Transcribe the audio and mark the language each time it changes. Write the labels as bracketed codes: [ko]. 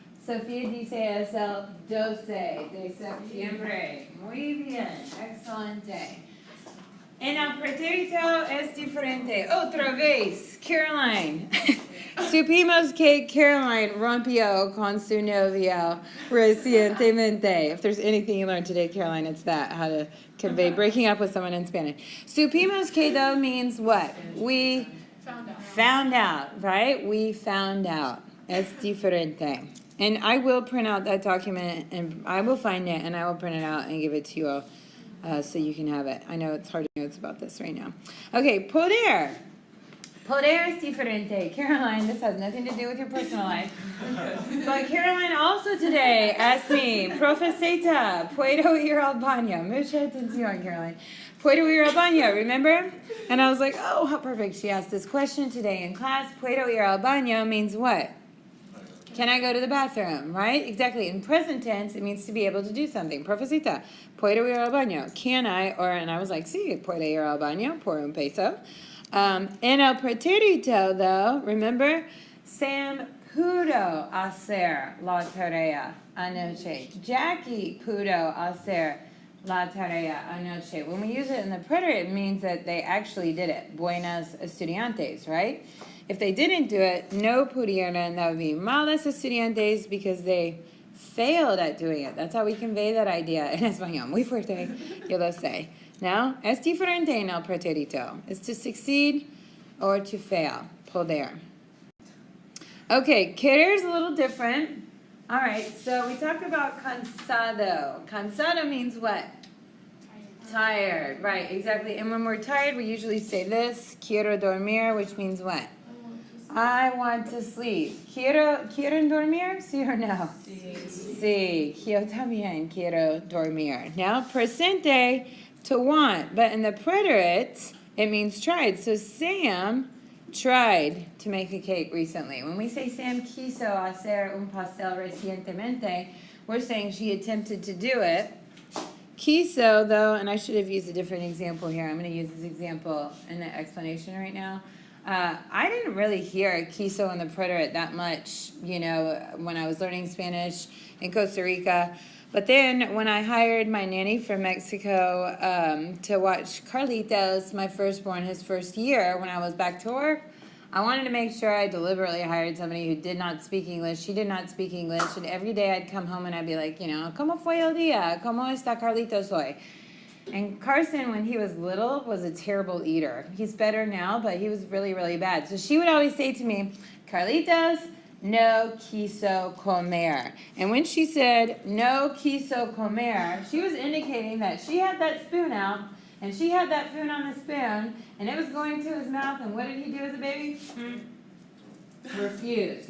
[es] Sofía dice es el 12 de septiembre. Muy bien. Excelente. En el pretérito es diferente. Otra vez, Caroline. Supimos que Caroline rompió con su novio recientemente. [en] If there's anything you learned today, Caroline, it's that, how to convey breaking up with someone in Spanish. Supimos que, though, means what? We found out, right? We found out. Es diferente. And I will print out that document, and I will find it, and I will print it out and give it to you all. So you can have it. I know it's hard to notes about this right now. Okay, poder. Poder es diferente. Caroline, this has nothing to do with your personal life. But Caroline also today asked me, Profesita, ¿puedo ir al baño? [es] Mucha atención, Caroline. ¿Puedo ir al baño? Remember? [en] And I was like, oh, how perfect. She asked this question today in class. ¿Puedo ir al baño means what? Can I go to the bathroom, right? Exactly. In present tense, it means to be able to do something. [es] Profesita, ¿puedo ir al baño? Can I? And I was like, sí, puedo ir al baño por un peso. En el pretérito, though, remember, Sam pudo hacer la tarea anoche. Jackie pudo hacer la tarea anoche. [en] When we use it in the preterite, it means that they actually did it. Buenas estudiantes, right? If they didn't do it, no pudieron, that would be malas estudiantes because they failed at doing it. That's how we convey that idea in español. Muy fuerte, yo lo sé. [es] Now, es diferente en el pretérito. [en] It's to succeed or to fail. Poder. Okay, querer is a little different. All right, so we talked about cansado. Cansado means what? Tired. Right, exactly. And when we're tired, we usually say this, quiero dormir, which means what? I want to sleep. ¿Quieren dormir? ¿Sí or no? [es] Sí. Yo también quiero dormir. [en] Now, presente, to want. But in the preterite, it means tried. So Sam tried to make a cake recently. When we say Sam quiso hacer un pastel recientemente, we're saying she attempted to do it. Quiso, though, and I should have used a different example here. I'm going to use this example in the explanation right now. I didn't really hear quiso in the preterite that much, when I was learning Spanish in Costa Rica. But then when I hired my nanny from Mexico to watch Carlitos, my firstborn, his first year, when I was back to work, I wanted to make sure I deliberately hired somebody who did not speak English. She did not speak English. And every day I'd come home and I'd be like, ¿Cómo fue el día? [es] ¿Cómo está Carlitos hoy? [en] And Carson, when he was little, was a terrible eater. He's better now, but he was really, really bad. So she would always say to me, Carlitos, no quiso comer. And when she said, no quiso comer, she was indicating that she had that spoon out, and she had that food on the spoon, and it was going to his mouth, and what did he do as a baby? Refused.